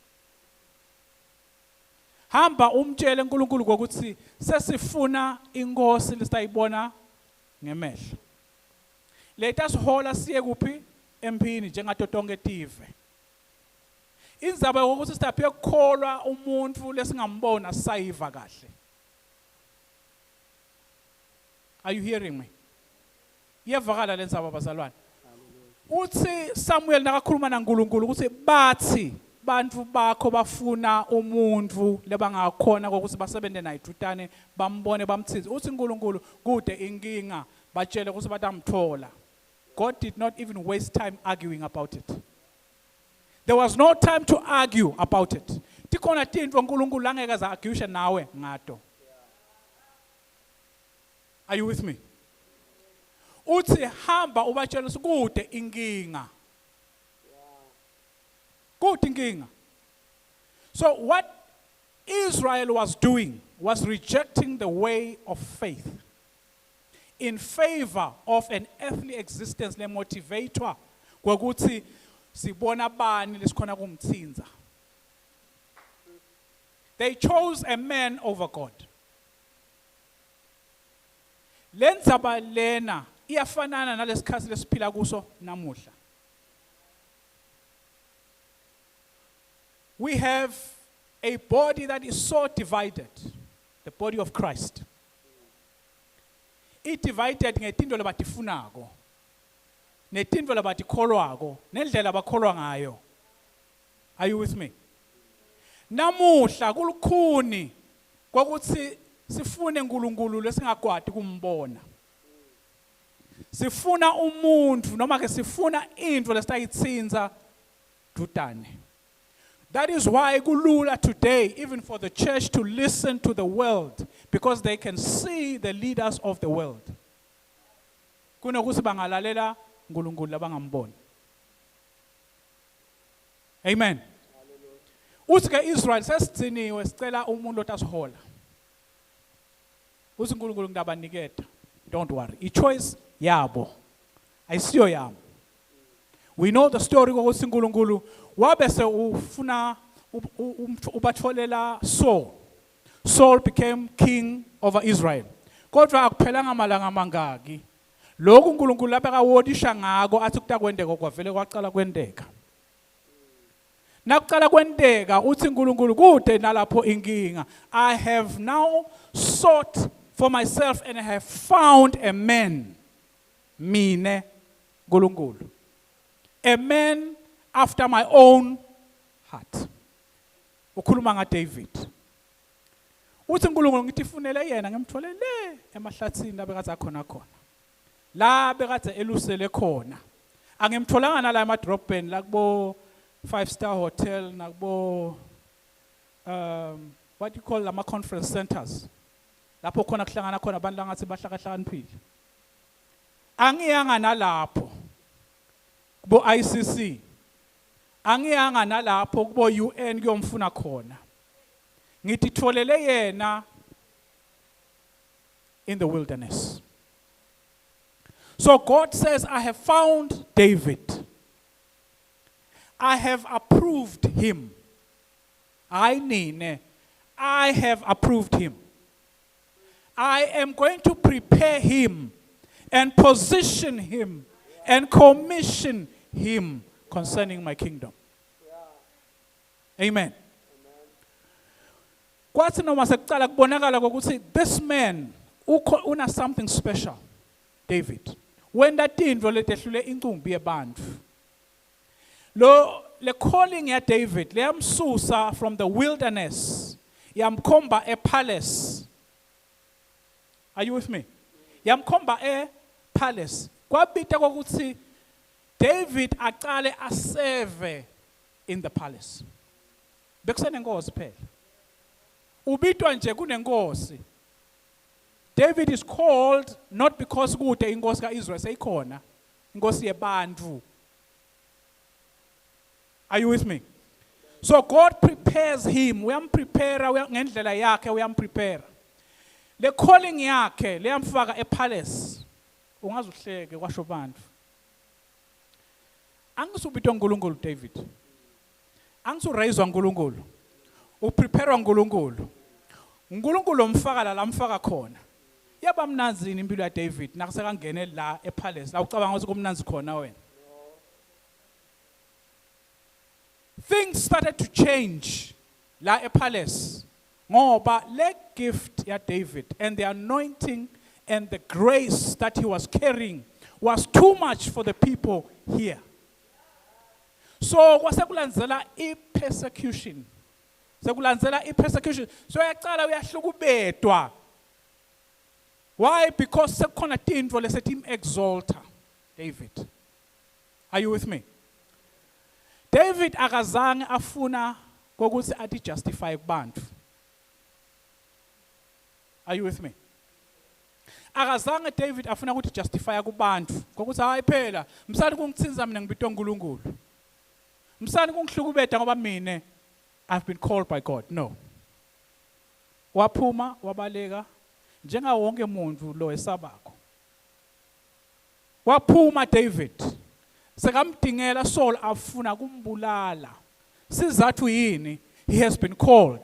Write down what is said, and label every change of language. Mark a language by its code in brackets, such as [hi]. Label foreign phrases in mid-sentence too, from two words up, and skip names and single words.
[ss] Hamba umtshele uNkulunkulu ukuthi sesifuna inkosi lesitayibona ngemehlo. Letha sihola siye kuphi empini njengatotonke tive. Indzaba ukuthi sitaphe ukukholwa umuntu lesingambona sayiva kahle. [en] Are you hearing me? [ss] Iyavakala lenzaba bazalwane. Uthi Samuel nakakhuluma naNkulunkulu ukuthi bathi bantu bakho bafuna umuntu lebangakhona ukuthi basebende naye dutane bambone bamthize. Uthi uNkulunkulu kude inkinga batshele ukuthi batamthola. [en] God did not even waste time arguing about it. There was no time to argue about it. [ss] Tikhona tinto uNkulunkulu angeke za argue nawe ngato. [en] Are you with me? [ss] Uthi hamba ubatshela kude inkinga. Kude inkinga. [en] So what Israel was doing was rejecting the way of faith in favor of an earthly existence [ss] le Mthethwa ngokuthi sibona bani lesikhona kumthinza. [en] They chose a man over God. [ss] Lendzaba lena iyafanana nalesikhathi lesiphila kuso namuhla. [en] We have a body that is so divided, the body of Christ. It divided [ss] ngetinto labatifunako, netinto labatikholwako, nendlela abakholwa ngayo. [en] Are you with me? [ss] Namuhla kulukhuni kokuthi sifune uNkulunkulu lesingakwadi kumbona. Sifuna umuntu noma ke sifuna into lesitayitsinza dutane. [en] That is why kulula today even for the church to listen to the world because they can see the leaders of the world. [ss] Kunokuthi bangalalela uNkulunkulu labangamboni. Amen. Uthi ke Israel sesithiniwe sicela umuntu otasihola. Uthi uNkulunkulu ngiyabaniketa. [en] Don't worry. [ss] I-choice yabo. Ayisiyo yami. [en] We know the story [ss] ukuthi uNkulunkulu wabese ufuna ubatholela Saul. [en] Saul became king over Israel. [ss] Kodwa akuphelanga amalanga amangaki. Lokhu uNkulunkulu labeka wodisha ngako athi kutakwendeka kwavele kwaqala kwendeka. Nakuqala kwendeka uthi uNkulunkulu kude nalapho inkinga. [en] I have now sought for myself and I have found a man. Mine uNkulunkulu. A man after my own heart. [ss] Ukhuluma ngaDavid. Uthi uNkulunkulu ngithi funele yena ngimthole le emahlathini labekade akhona khona. La bekade elusele khona. Angimtholanga nala emadrobheni la kubo 5-star hotel nakubo [en] what you call [ss] ama [en] conference centers. [ss] Lapho khona kuhlangana khona abantu langathi bahlakahlakaniphile. Angiyanga nalapho kubo ICC. Angiyanga nalapho kubo UN kuyomfuna khona. Ngithi tholele yena [en] in the wilderness. So God says, I have found David. I have approved him. I have approved him. I am going to prepare him and position him and commission him concerning my kingdom. [ss] Amen. Kwathi noma sekuqala kubonakala ukuthi [en] this man [ss] una [en] something special. [ss] David. [en] When that intro [ss] letehlule incumbi yebantu. Le calling ya David leyamsusa [en] from the wilderness. Yamkhomba a palace. Are you with me? [ss] Yamkhomba [en] a palace. [ss] Kwabita kokuthi David aqale aserve [en] in the palace. [ss] Bekusenenkosi phela. Ubitwa nje kunenkosi. [en] David is called not because [ss] kude inkosi kaIsrael seyikhona. Inkosi yebantu. [en] Are you with me? So God prepares him. [ss] Uyamprepare ngendlela yakhe uyamprepare. Le calling yakhe leyamfaka epalace. Ungaze uhleke kwasho bantu. Angisubitwa uNkulunkulu David. Angisurayizwa uNkulunkulu. Uprepare uNkulunkulu. uNkulunkulu omfaka la lamfaka khona. Yaba mnanzini impilo yaDavid nakusekangene la epalace. La ucabanga ukuthi kumnanzi khona wena. [en] Things started to change [ss] la epalace. Ngoba le gift ya David [en] and the anointing and the grace that he was carrying was too much for the people here. [ss] So kwasekulandzela i-persecution. Sekulandzela i-persecution. So yaqala uyahlukubedwa. Why? Because sekukhona tintfo lesethi exalta David. [en] Are you with me? [ss] David akazange afuna kokuthi ati justify kubantu. [en] Are you with me? [ss] Akazange David afuna ukuthi justify kubantu kokuthi hayi phela msali kungithinza mina ngibitwa uNkulunkulu. Msali kungihlukubeda ngoba mina [en] I've been called by God. [ss] No. Waphuma wabaleka njenga wonke umuntu lo esabakho. Waphuma David. Sekamdingela Saul afuna kumbulala. Sizathu yini? [en] He has been called.